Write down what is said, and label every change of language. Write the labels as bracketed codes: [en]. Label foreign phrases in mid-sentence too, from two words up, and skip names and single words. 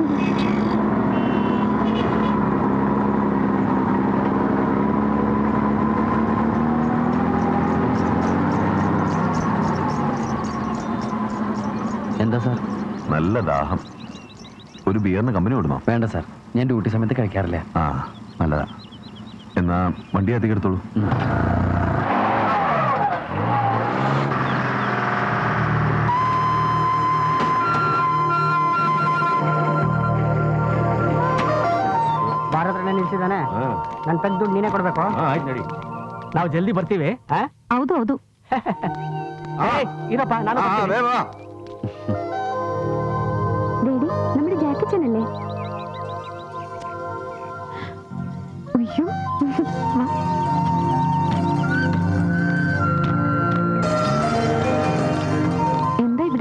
[ml] എന്താ സാർ? നല്ല ദാഹം. ഒരു ബിയറിന് കമ്പനി വിടുന്നോ? വേണ്ട സാർ, ഞാൻ ഡ്യൂട്ടി സമയത്ത് കഴിക്കാറില്ല. ആ നല്ലതാ. എന്നാ വണ്ടി അധികം എടുത്തോളൂ. [kn] ಭಾರತ ನಿಲ್ಸಿದಾನೆ. ನನ್ ತೆಗ್ದು ನೀನೇ ಕೊಡ್ಬೇಕು. ನಾವು ಜಲ್ದಿ ಬರ್ತೀವಿ. ಹೌದು ಹೌದು. ಇರಪ್ಪ, ನಾನು [ml] ഡേഡി, നമ്മുടെ ജാക്കി ചാനല്ലേ? അയ്യോ, എന്താ ഇവിടെ?